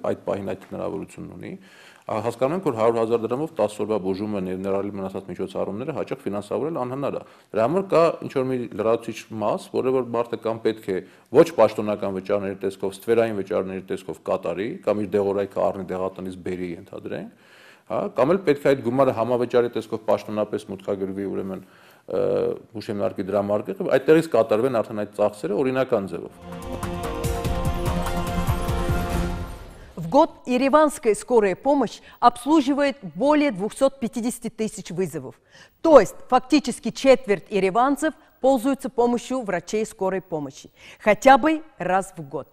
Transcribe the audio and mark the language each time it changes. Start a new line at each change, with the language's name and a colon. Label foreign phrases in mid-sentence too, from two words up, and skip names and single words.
Armenian: այդ պահին այդ հնարավորությունն ունի, հասկանում ենք, որ 100,000 դրամով 10 օրվա բուժումը եւ ներառյալ մնացած միջոցառումները հաճախ ֆինանսավորել անհնար է։ Դրա համար կա ինչ-որ մի լրացուցիչ մաս, որը որ մարդը կամ պետք է ոչ պաշտոնական վճարների տեսքով, ստվերային վճարների տեսքով կատարի, կամ իր դեղորայքը առնի դեղատնից բերի ընդհանրենք, հա, կամ էլ պետք է այդ գումարը համավճարի տեսքով պաշտոնապես մուտքագրվի ուրեմն հուշեմնարկի դրամարկղը, այդտեղից կատարվեն արդեն այդ ծախսերը օրինական ձևով։
Russian: В год ереванская скорая помощь обслуживает более 250 тысяч вызовов. То есть фактически четверть ереванцев пользуются помощью врачей скорой помощи. Хотя бы раз в год.